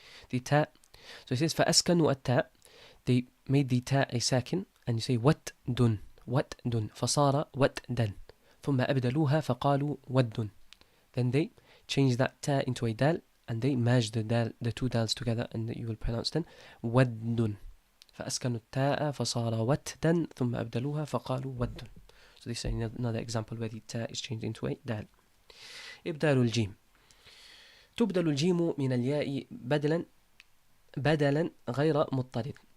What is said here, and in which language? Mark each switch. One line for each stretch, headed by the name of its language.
English: The ta, so he says
Arabic: فأسكنوا التاء,
English: they made the ta a sakin, and you say
Arabic: وتدٌ وتدٌ فصار وتدا ثم أبدلوها فقالوا ود.
English: Then they changed that ta into a dal, and they merged the two dals together, and you will pronounce them ود.
Arabic: فأسكنوا التاء فصار وتدا ثم أبدلوها فقالوا ود.
English: So this is another example where the ta is changed into a dal.
Arabic: إبدال الجيم. تبدل الجيم من الياء بدلا غير مضطرد.